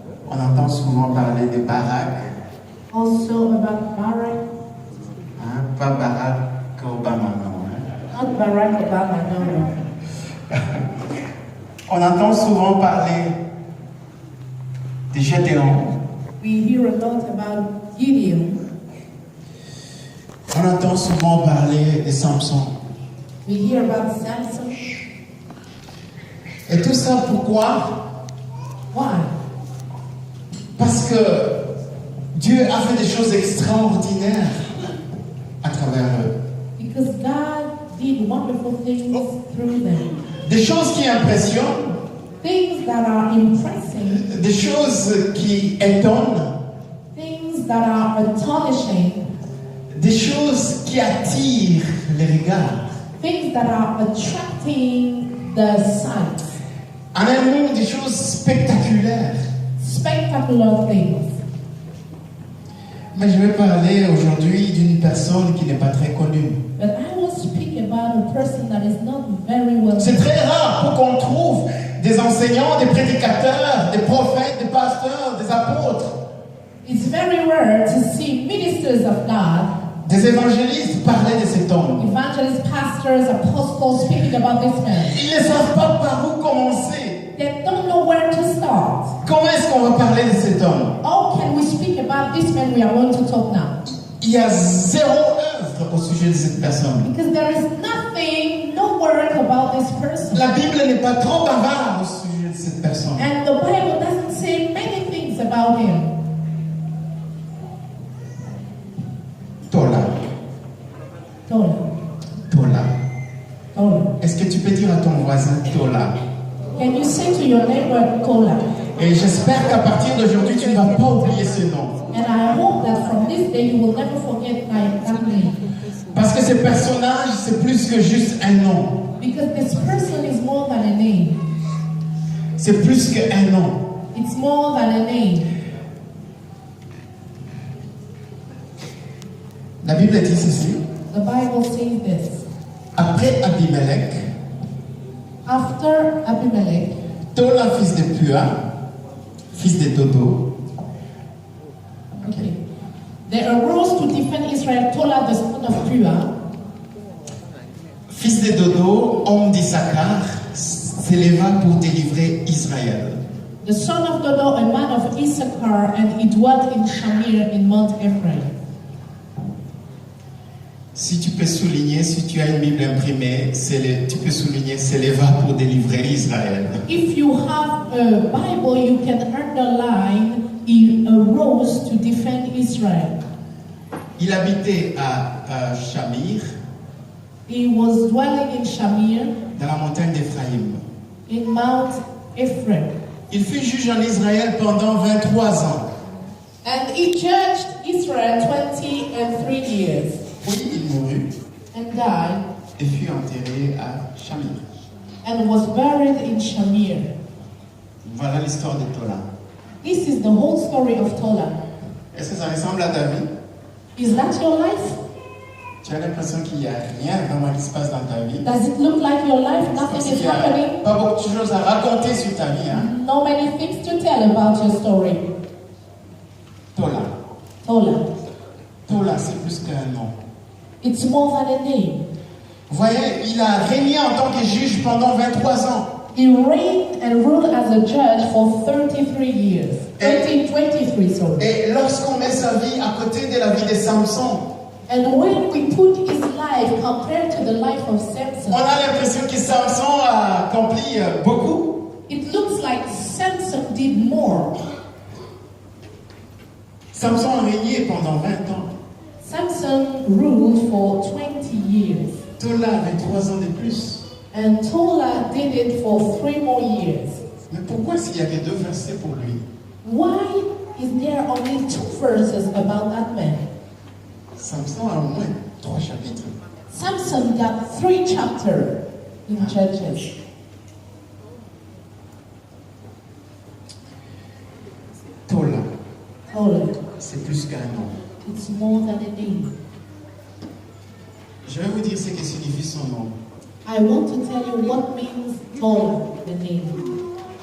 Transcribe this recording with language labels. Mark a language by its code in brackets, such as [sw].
[fr] on entend souvent parler de Barak, [en] also about Barak, [fr] hein, pas Barack Obama, non. Hein. [en] not Barack Obama, no. [fr] On entend souvent parler de Gédéon, [en] We hear a lot about Gideon. [fr] on entend souvent parler de Samson. [en] We hear about Samson. [fr] Et tout ça pourquoi? [en] Why? [fr] Parce que Dieu a fait des choses extraordinaires à travers eux. [en] Because God did wonderful things through them. [fr] Des choses qui impressionnent, [en] Things that are impressive, [fr] des choses qui étonnent, [en] things that are astonishing, [fr] des choses qui attirent les regards. [en] things that are attracting the sight. [fr] En un mot, des choses spectaculaires. [en] Spectacular things. [fr] Mais je vais parler aujourd'hui d'une personne qui n'est pas très connue. [en] But I will speak about a person that is not very well [fr] C'est [en] known. [fr] très rare pour qu'on trouve des enseignants, des prédicateurs, des prophètes, des pasteurs, des apôtres, [en] It's very rare to see ministers of God, [fr] des évangélistes parler de cet homme. [en] evangelists, pastors, apostles speaking about this man. [fr] Ils ne savent pas par où commencer. [en] They don't know where to start. [fr] Comment est-ce qu'on va parler de cet homme? [en] How can we speak about this man we are going to talk now? [fr] Il y a zéro œuvre au sujet de cette personne. [en] Because there is nothing, no word about this person. [fr] La Bible n'est pas trop bavarde au sujet de cette personne. [en] And the Bible doesn't say many things about him. [fr] Tola. [en] Tola. [fr] Tola. [en] Tola. [fr] Est-ce que tu peux dire à ton voisin Tola? [en] Can you say to your neighbor, Tola? [fr] Et j'espère qu'à partir d'aujourd'hui, tu ne vas pas oublier ce nom. [en] And I hope that from this day you will never forget that name. [fr] Parce que ce personnage, c'est plus que juste un nom. [en] Because this person is more than a name. [fr] C'est plus qu'un nom. [en] It's more than a name. [fr] La Bible dit ceci. [en] The Bible says this. [fr] Après Abimelech, [en] After Abimelech, [fr] Tola, fils de Pua, fils de Dodo, [en] okay, there arose to defend Israel Tola, the son of Pua, [fr] fils de Dodo, homme d'Issachar, s'éleva pour délivrer Israël. [en] the son of Dodo, a man of Issachar, and he dwelt in Shamir in Mount Ephraim. [fr] Si tu peux souligner, si tu as une Bible imprimée, tu peux souligner s'éleva pour délivrer Israël. [en] If you have a Bible, you can underline he arose to defend Israel. [fr] Il habitait à Shamir, [en] He was dwelling in Shamir, [fr] dans la montagne d'Éphraïm. [en] in Mount Ephraim. [fr] Il fut juge en Israël pendant 23 ans. [en] And he judged Israel 23 years [fr] Puis il mourut [en] and died [fr] et fut enterré à Shamir. [en] and was buried in Shamir. [fr] Voilà l'histoire de Tola. [en] This is the whole story of Tola. [fr] Est-ce que ça ressemble à ta vie? [en] Is that your life? [fr] Tu as l'impression qu'il n'y a rien vraiment qui se passe dans ta vie? [en] Does it look like your life? Nothing [fr] Parce [en] is [fr] qu'il n'y a [en] happening? [fr] pas beaucoup de choses à raconter sur ta vie. Hein? [en] No many things to tell about your story. [fr] Tola. [en] Tola. [fr] Tola, c'est plus qu'un nom. [en] It's more than a name. [fr] Vous voyez, il a régné en tant que juge pendant 23 ans. [en] He reigned and ruled as a judge for 33 years. 23, sorry. [fr] Et lorsqu'on met sa vie à côté de la vie de Samson, [en] And when we put his life compared to the life of [fr] on [en] Samson, [fr] a l'impression que Samson a accompli beaucoup. [en] it looks like Samson did more. [fr] Samson a régné pendant 20 ans. [en] Samson ruled for 20 years. [fr] Tola avait 3 ans de plus. [en] And Tola did it for 3 more years. [fr] Mais pourquoi s'il n'y a que 2 versets pour lui? [en] Why is there only 2 verses about that man? [fr] Samson a au moins 3 chapitres. [en] Samson got 3 chapters in Judges. [fr] Tola, [en] Tola. [fr] c'est plus qu'un nom. [en] It's more than a name. [fr] Je vais vous dire ce que signifie son nom. [en] I want to tell you what means Tola, the name.